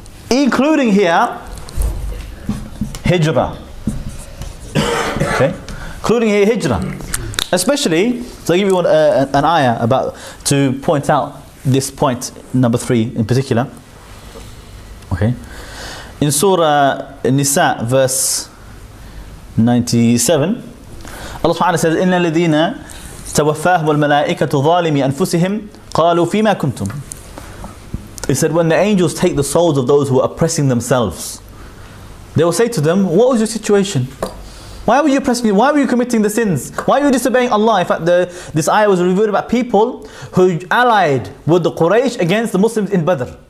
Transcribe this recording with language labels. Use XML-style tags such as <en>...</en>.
<en>Including here, hijrah. Okay, including here, hijrah. Especially, so I'll give you an ayah to point out this point, number 3 in particular. Okay, in Surah Nisa, verse 97, Allah SWT says,</en> <ar>إِنَّ الَّذِينَ تَوَفَّاهُمُ الْمَلَائِكَةُ ظَالِمِي أَنفُسِهِمْ قَالُوا فِيمَا كُنْتُمْ.</ar> <en>He said, when the angels take the souls of those who are oppressing themselves, they will say to them, what was your situation? Why were you oppressing? Why were you committing the sins? Why were you disobeying Allah? In fact, this ayah was revealed about people who allied with the Quraysh against the Muslims in Badr.</en>